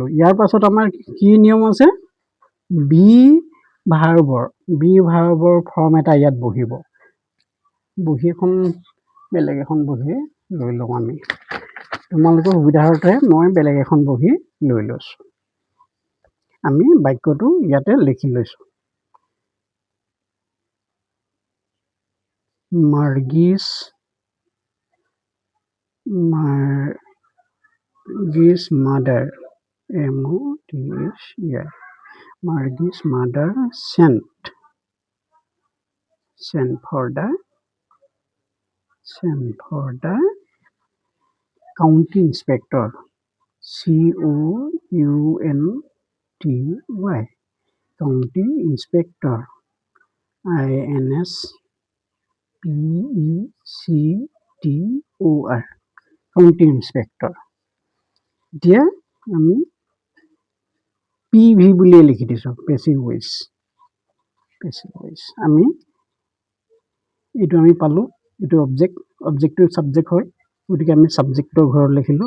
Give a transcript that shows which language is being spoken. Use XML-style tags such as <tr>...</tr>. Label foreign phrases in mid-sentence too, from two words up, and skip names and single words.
<as>ইয়াৰ পাছত আমাৰ কি নিয়ম আছে? বি ভাৰ্বৰ ফৰ্ম এটা ইয়াত বহিব। বেলেগ এখন বহি লৈ লওঁ আমি। তোমালোকৰ সুবিধাৰ্থে মই বেলেগ এখন বহি লৈ লৈছোঁ। আমি বাক্যটো ইয়াতে লিখি লৈছোঁ।</as> <en>Margie's mother, M-O-T-H-E-R, Margie's mother sent for the county inspector, C-O-U-N-T-Y, county inspector, I-N-S-P-E-C-T-O-R, county inspector.</en> <as>এতিয়া আমি PV বুলিয়ে লিখি দিছোঁ,</as> <en>passive voice.</en> <as>আমি এইটো আমি পালোঁ, এইটো অবজেক্টটো ছাবজেক্ট হয়, গতিকে আমি ছাবজেক্টৰ ঘৰত লিখিলোঁ।</as>